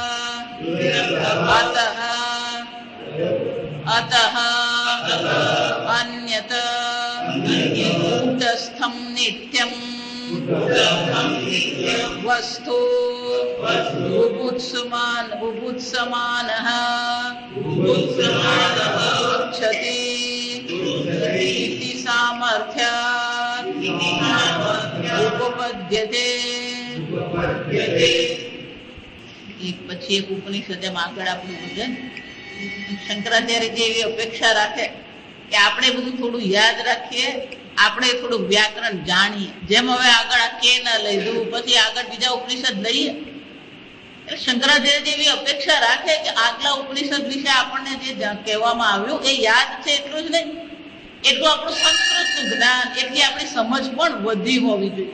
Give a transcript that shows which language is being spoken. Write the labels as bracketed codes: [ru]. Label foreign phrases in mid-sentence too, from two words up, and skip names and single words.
[sa] अतः अन्यत कूटस्थं नित्यं वस्तु बुभुत्समानः उच्यते इति सामर्थ्यात् उपपद्यते। [gu] एक પછી એક ઉપનિષદમાં આગળ આપણું ભજન શંકરાચાર્ય એવી અપેક્ષા રાખે કે આપણે બધું થોડું યાદ રાખીએ, આપણે થોડું વ્યાકરણ જાણીએ. જેમ હવે આગળ આ કે ન લીધું પછી આગળ બીજા ઉપનિષદ લઈએ, શંકરાચાર્ય એવી અપેક્ષા રાખે કે આગલા ઉપનિષદ વિશે આપણને જે કહેવામાં આવ્યું એ યાદ છે એટલું જ નહીં, એટલું આપણું સંસ્કૃતનું જ્ઞાન, એટલી આપણી સમજ પણ વધી હોવી જોઈએ.